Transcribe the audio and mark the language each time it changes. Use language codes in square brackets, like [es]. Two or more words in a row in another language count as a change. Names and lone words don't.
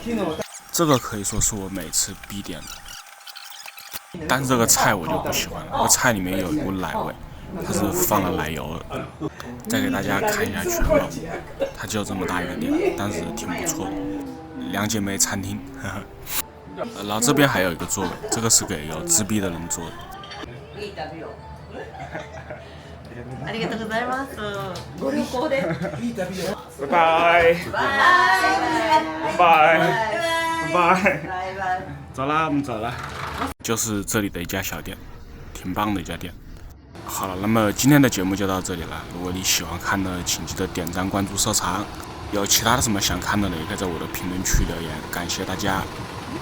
[zh] 这个可以说是我每次必点的。但是这个菜我就不喜欢了，这个菜里面有一股奶味，它是放了奶油的。再给大家看一下全貌，它就这么大一个店，但是挺不错的，两姐妹餐厅。然后这边还有一个座位，这个是给有自闭的人坐的。 [ja] ありがとうございます。ご旅行で。 [zh] 拜拜。拜拜。拜拜。走啦，我们走了。就是这里的一家小店，挺棒的一家店。好了，那么今天的节目就到这里了。如果你喜欢看的，请记得点赞、关注、收藏。有其他的什么想看的呢，也可以在我的评论区留言。感谢大家。